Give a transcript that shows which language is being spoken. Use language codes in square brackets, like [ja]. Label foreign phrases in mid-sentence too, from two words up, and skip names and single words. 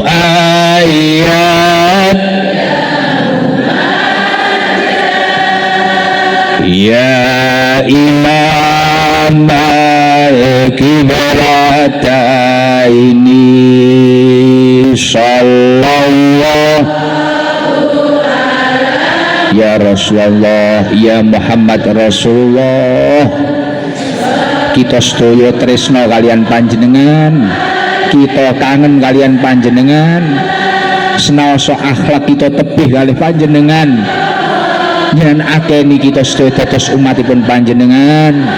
[ar] مؤيد يا إمام القبلتين صلى الله يا رسول الله، يا محمد رسول الله. [jv] Kita sedaya tresna kalian panjenengan, kita kangen kalian panjenengan, senaosa akhlak kita tebih kalih panjenengan, jenengan akeni kita sedaya dados umatipun panjenengan.